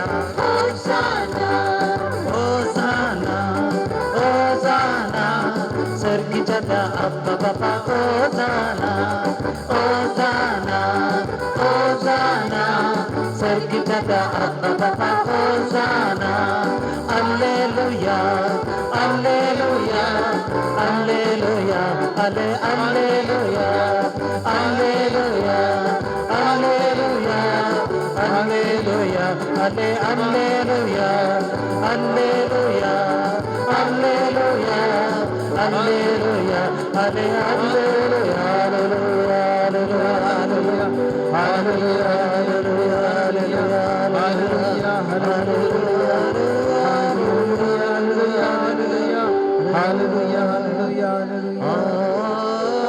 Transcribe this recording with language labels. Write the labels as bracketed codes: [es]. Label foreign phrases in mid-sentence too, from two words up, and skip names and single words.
[kok] होसाना होसाना होसाना सर्गीच्या त्या अप्पा बापा होसाना होसाना होसाना सर्गीच्या त्या अप्पा बापा होसाना [la] alleluia alleluia alleluia alle alleluia alleluia alleluia alleluia alle alleluia alleluia alleluia alleluia alle alleluia alleluia alleluia alleluia alleluia alleluia [en] Hallelujah, hallelujah, hallelujah.